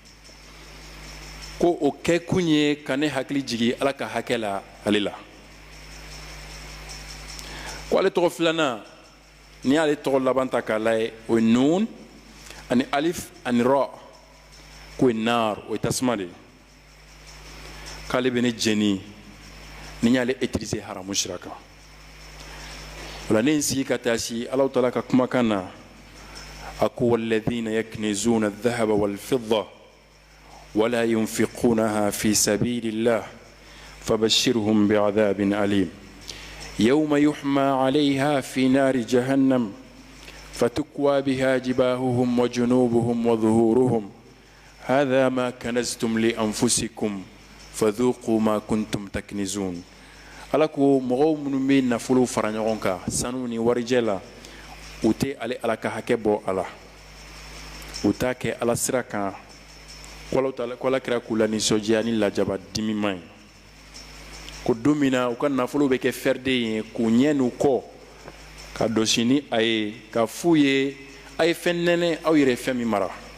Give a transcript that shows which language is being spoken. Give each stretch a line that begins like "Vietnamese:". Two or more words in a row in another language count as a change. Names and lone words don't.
Bambara: ko o kɛ kun ye ka ne hakili jigin ala ka hakɛ la ale la ko ale tɔgɔ filanan n'i y'ale tɔgɔ laban ta k'a lajɛ o ye nun ani alif ani ra k'o ye nar o ye tasuma de ye k'ale bɛ ne jeni ni n y'ale utiliser haramu sira kan o la ne ye n sigi ka taa si Alahu Taala ka kumakan na a ko
Arabic: والذين يكنزون الذهب والفضة ولا ينفقونها في سبيل الله فبشرهم بعذاب أليم يوم يحمى عليها في نار جهنم فتكوى بها جباههم وجنوبهم وظهورهم هذا ما كنزتم لأنفسكم فذوقوا ما كنتم تكنزون
Bambara: alako mɔgɔw minnu bɛ nafolo fara ɲɔgɔn kan sanu ni warijɛ la u tɛ ale ala ka hakɛ bɔ a la u t'a kɛ ala sira kan ko ala kɛra k'u la nisɔndiya ni lajaba dimiman ye ko don min na u ka nafolo bɛ kɛ fɛrden ye k'u ɲɛ n'u kɔ ka dɔsi ni a ye ka f'u ye a ye fɛn nɛnɛ aw yɛrɛ fɛn min mara